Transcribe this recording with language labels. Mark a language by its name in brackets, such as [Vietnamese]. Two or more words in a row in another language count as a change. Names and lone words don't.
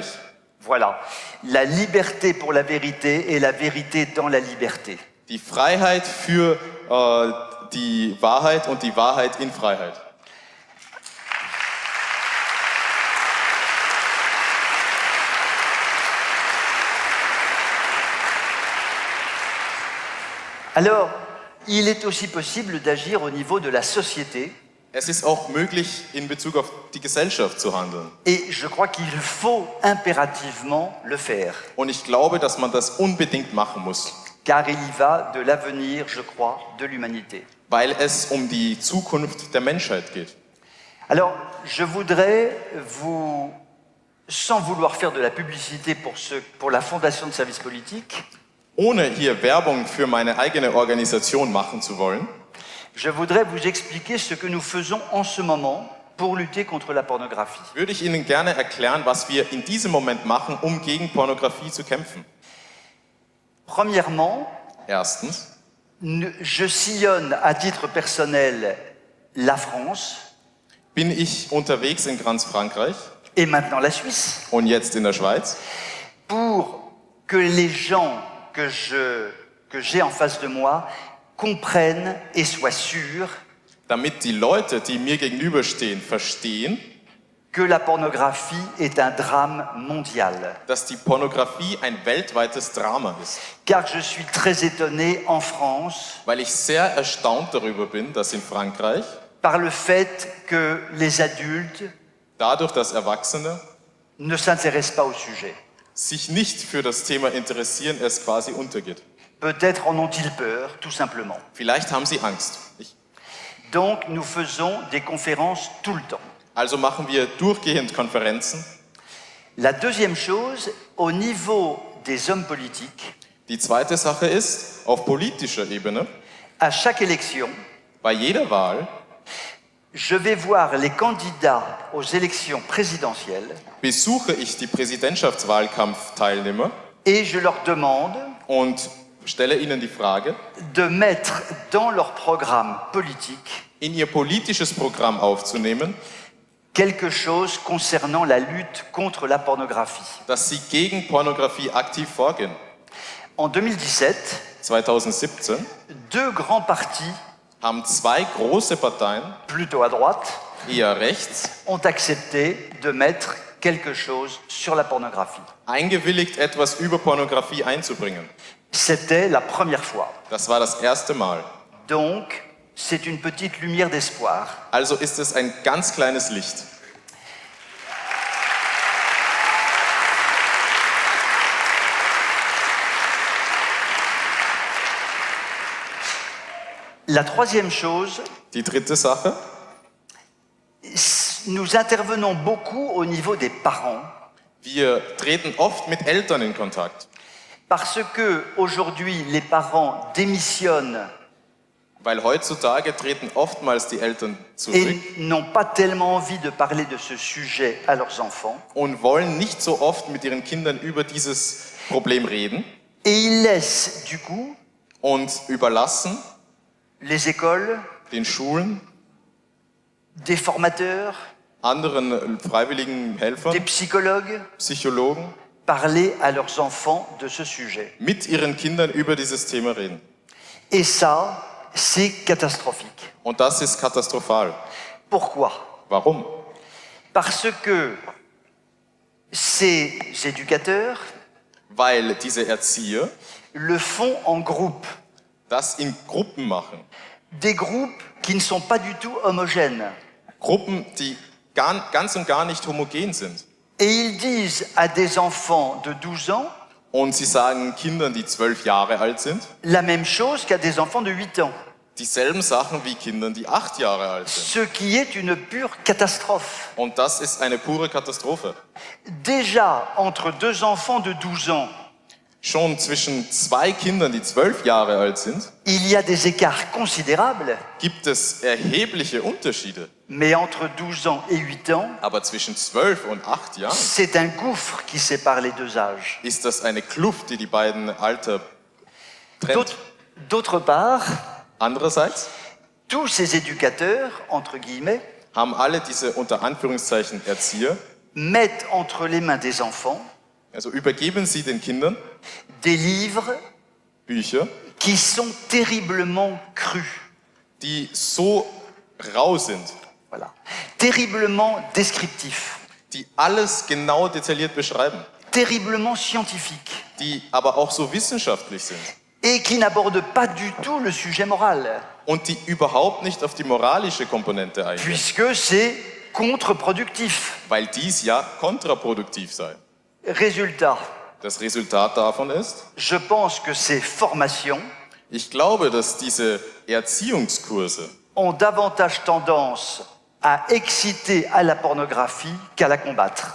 [French] Voilà, la liberté pour la vérité et la vérité dans la liberté. [German] Die Freiheit für die Wahrheit und die Wahrheit in Freiheit. [French] Alors, il est aussi possible d'agir au niveau de la société, [German] Es ist auch möglich, in Bezug auf die Gesellschaft zu handeln. [French] et je crois qu'il faut impérativement le faire, [German] Und ich glaube, dass man das unbedingt machen muss, [French] car il y va de l'avenir, je crois, de l'humanité. [German] weil es um die Zukunft der Menschheit geht. [French] Alors, je voudrais vous, sans vouloir faire de la publicité pour la Fondation de service politique, [German] Ohne hier Werbung für meine eigene Organisation machen zu wollen, [French] je voudrais vous expliquer ce que nous faisons en ce moment pour lutter contre la pornographie. [German] würde ich Ihnen gerne erklären, was wir in diesem Moment machen, um gegen Pornografie zu kämpfen. [French] Premièrement, [German] Erstens, [French] je sillonne à titre personnel la France [German] bin ich unterwegs in ganz Frankreich [French] et maintenant la Suisse [German] und jetzt in der Schweiz, [French] pour que les gens que j'ai en face de moi comprennent et soient sûrs [German] damit die Leute, die mir gegenüberstehen, verstehen, [French] que la pornographie est un drame mondial. [German] dass die Pornografie ein weltweites Drama ist. [French] Car je suis très étonné en France [German] Weil ich sehr erstaunt darüber bin, dass in Frankreich, [French] par le fait que les adultes [German] dadurch, dass Erwachsene [French] ne s'intéressent pas au sujet. [German] sich nicht für das Thema interessieren, es quasi untergeht. [French] Peut-être en ont-ils peur, tout simplement. [German] Vielleicht haben sie Angst. [French] Donc nous faisons des conférences tout le temps. [German] Also machen wir durchgehend Konferenzen. [French] La deuxième chose, au niveau des hommes politiques, [German] Die zweite Sache ist, auf politischer Ebene, [French] à chaque élection, [German] bei jeder Wahl [French] je vais voir les candidats aux élections présidentielles [German] besuche ich die Präsidentschaftswahlkampfteilnehmer [French] et je leur demande [German] und stelle ihnen die Frage, [French] de mettre dans leur programme politique [German] in ihr politisches Programm aufzunehmen, [French] quelque chose concernant la lutte contre la pornographie. [German] dass sie gegen Pornografie aktiv vorgehen. [French] En 2017, [German] 2017 [French] deux grands partis, [German] haben zwei große Parteien, [French] plutôt à droite, [German] eher rechts, [French] ont accepté de mettre quelque chose sur la pornographie. [German] eingewilligt, etwas über Pornografie einzubringen. [French] C'était la première fois. [German] Das war das erste Mal. [French] Donc, c'est une petite lumière d'espoir. [German] Also ist es ein ganz kleines Licht. [French] La troisième chose, [German] Die dritte Sache, [French] nous intervenons beaucoup au niveau des parents [German] wir treten oft mit Eltern in Kontakt, [French] parce que aujourd'hui les parents démissionnent [German] weil heutzutage treten oftmals die Eltern zurück [French] et n'ont pas tellement envie de parler de ce sujet à leurs enfants [German] und wollen nicht so oft mit ihren Kindern über dieses Problem reden [French] et ils laissent du coup [German] und überlassen [French] les écoles, [German] den Schulen, [French] des formateurs, [German] anderen freiwilligen Helfern, [French] des psychologues [German] Psychologen, [French] parler à leurs enfants de ce sujet. [German] mit ihren Kindern über dieses Thema reden. [French] Et ça, c'est catastrophique. [German] Und das ist katastrophal. [French] Pourquoi? [German] Warum? [French] Parce que ces éducateurs [German] Weil diese Erzieher [French] le font en groupe. [German] das in Gruppen machen. [French] Des groupes qui ne sont pas du tout homogènes. [German] Gruppen, die ganz und gar nicht homogen sind. [French] Et ils disent à des enfants de 12 ans [German] Und sie sagen Kindern, die 12 Jahre alt sind, [French] la même chose qu'à des enfants de 8 ans. [German] dieselben Sachen wie Kindern, die 8 Jahre alt sind. [French] Ce qui est une pure catastrophe. [German] Und das ist eine pure Katastrophe. [French] Déjà, entre deux enfants de 12 ans, [German] Schon zwischen zwei Kindern, die 12 Jahre alt sind, [French] il y a des écarts considérables, [German] gibt es erhebliche Unterschiede. [French] mais entre 12 ans et 8 ans, [German] Aber zwischen 12 und 8 Jahren [French] c'est un gouffre qui sépare les deux âges. [German] ist das eine Kluft, die die beiden Alter trennt. [French] D'autre part, [German] Andererseits [French] tous ces éducateurs, entre guillemets, [German] haben alle diese unter Anführungszeichen Erzieher, [French] mettent entre les mains des enfants [German] also übergeben sie den Kindern [French] des livres [German] Bücher, [French] qui sont terriblement crus. [German] die so rau sind, [French] Voilà. Terriblement descriptifs, [German] die alles genau detailliert beschreiben, [French] terriblement scientifiques, [German] die aber auch so wissenschaftlich sind [French] et qui n'abordent pas du tout le sujet moral, [German] und die überhaupt nicht auf die moralische Komponente eingehen, [French] puisque c'est contre-productif. [German] weil dies ja kontraproduktiv sei. [French] Résultat, [German] Das Resultat davon ist, [French] je pense que ces formations [German] ich glaube, dass diese Erziehungskurse [French] ont davantage tendance à exciter à la pornographie qu'à la combattre.